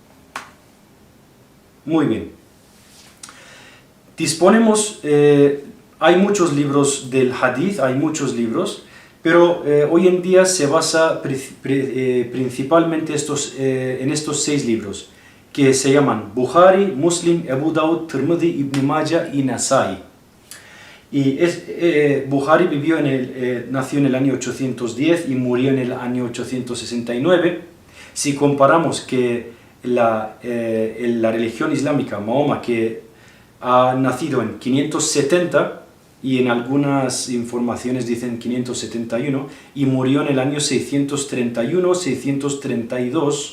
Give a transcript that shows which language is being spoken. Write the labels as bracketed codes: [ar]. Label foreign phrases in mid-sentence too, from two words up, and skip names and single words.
[es] Muy bien. Disponemos, hay muchos libros del hadith, hay muchos libros, pero hoy en día se basa principalmente en estos 6 libros, que se llaman Bukhari, Muslim, Abu Dawud, Tirmidhi, Ibn Majah y Nasa'i. Y Bukhari nació en el año 810 y murió en el año 869. Si comparamos que la religión islámica, Mahoma, que ha nacido en 570 y en algunas informaciones dicen 571, y murió en el año 631-632.